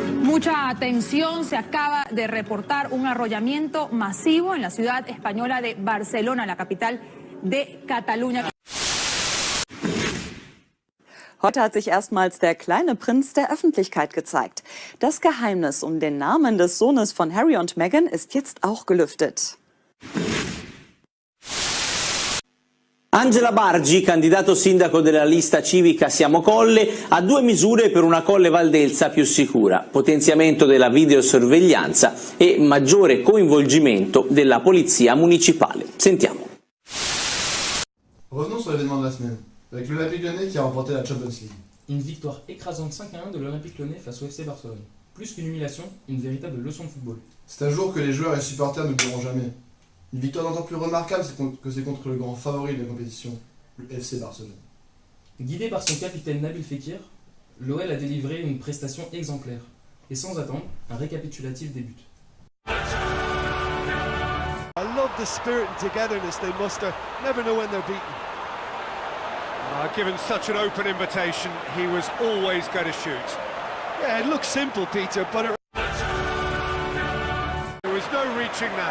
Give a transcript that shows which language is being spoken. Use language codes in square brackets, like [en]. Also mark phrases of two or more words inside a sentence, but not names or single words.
[es] Mucha atención, se acaba de reportar un arrollamiento masivo en la ciudad española de Barcelona, la capital de Cataluña. [de] Heute hat sich erstmals der kleine Prinz der Öffentlichkeit gezeigt. Das Geheimnis um den Namen des Sohnes von Harry und Meghan ist jetzt auch gelüftet. [it] Angela Bargi, candidato sindaco della lista civica Siamo Colle, ha due misure per una Colle Valdelsa più sicura: potenziamento della videosorveglianza e maggiore coinvolgimento della polizia municipale. Sentiamo. [fr] Revenons sur l'événement de la semaine, avec l'Olympique Lyonnais qui a remporté la Champions League. Une victoire écrasante 5-1 de l'Olympique Lyonnais face au FC Barcelone. Plus qu'une humiliation, une véritable leçon de football. C'est un jour que les joueurs et les supporters n'oublieront jamais. Une victoire d'autant plus remarquable que c'est contre le grand favori de la compétition, le FC Barcelone. Guidé par son capitaine Nabil Fekir, l'OL a délivré une prestation exemplaire. Et sans attendre, un récapitulatif débute. [en] I love the spirit and togetherness they muster. Never know when they're beaten. Given such an open invitation, he was always going to shoot. Yeah, it looks simple, Peter, but There was no reaching that.